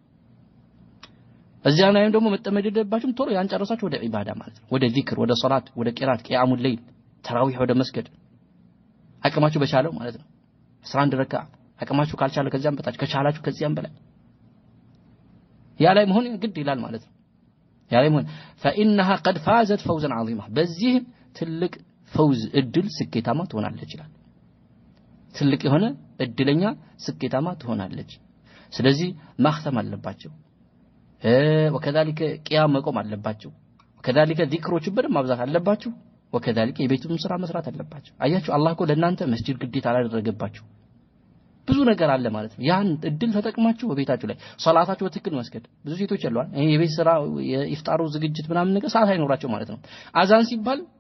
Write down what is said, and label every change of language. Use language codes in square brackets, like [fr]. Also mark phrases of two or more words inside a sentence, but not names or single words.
[am] እዚያ ላይም ደግሞ መጠመደደባችሁም ቶሎ ያን ጨረሳችሁ ወደ ኢባዳ ማለት ነው ወደ ዚክር ወደ ሶላት ወደ ቂራት ቂያሙል ለይል ተራዊህ ወደ መስገድ አቅማችሁ በቻለው ማለት ነው 11 ረካ አቅማችሁ ካልቻለ ከዚያም በታች ከቻላችሁ ከዚያም በላይ ያ ላይ መሆን ግድ ይላል ማለት ነው ያ ላይ መሆን [ar] فانها قد فازت فوزا عظيما [am] በዚህ ትልቅ ፈውዝ እድል ስኬታማ ትሆናለች ይላል ትልቅ የሆነ እድለኛ ስኬታማ ትሆናለች ስለዚህ ማختም አለባቸው [ar] وكذلك قيام [am] መቆም አለባቸው وكذلك ذكሮች በደም ማብዛት አለባቸው وكذلك የቤቱን ስራ መስራት አለባቸው አያችሁ አላህ እኮ ለእናንተ መስጂድ ግዴታ አላደረገባችሁ ብዙ ነገር አለ ማለት ነው ያን እድል ተጠቅማችሁ በቤታችሁ ላይ ሶላታችሁ በትክክል መስገድ ብዙ ሴቶች ያሏል የቤት ስራ የኢፍጣሩ ዝግጅት ምናምን ነገር ሰዓት አይኖራቸው ማለት ነው አዛን ሲባል